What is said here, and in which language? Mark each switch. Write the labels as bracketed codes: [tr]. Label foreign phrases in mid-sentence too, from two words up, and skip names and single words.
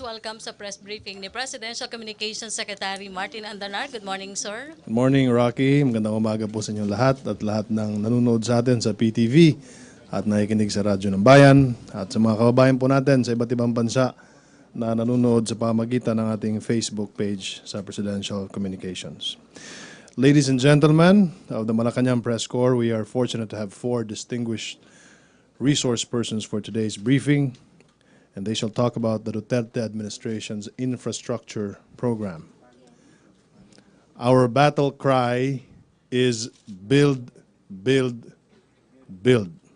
[tl] Welcome sa [en] press briefing [tl] ni Presidential Communications Secretary Martin Andanar. [en] Good morning, sir. Good morning, Rocky. [tl] Magandang umaga po sa inyong lahat at lahat ng nanonood sa atin sa PTV at nakikinig sa Radyo ng Bayan at sa mga kababayan po natin sa iba't ibang bansa na nanonood sa pamagitan ng ating Facebook page sa Presidential Communications. [en] Ladies and gentlemen of the Malacanang Press Corps, we are fortunate to have four distinguished resource persons for today's briefing, and they shall talk about the Duterte administration's infrastructure program. Our battle cry is build, build, build.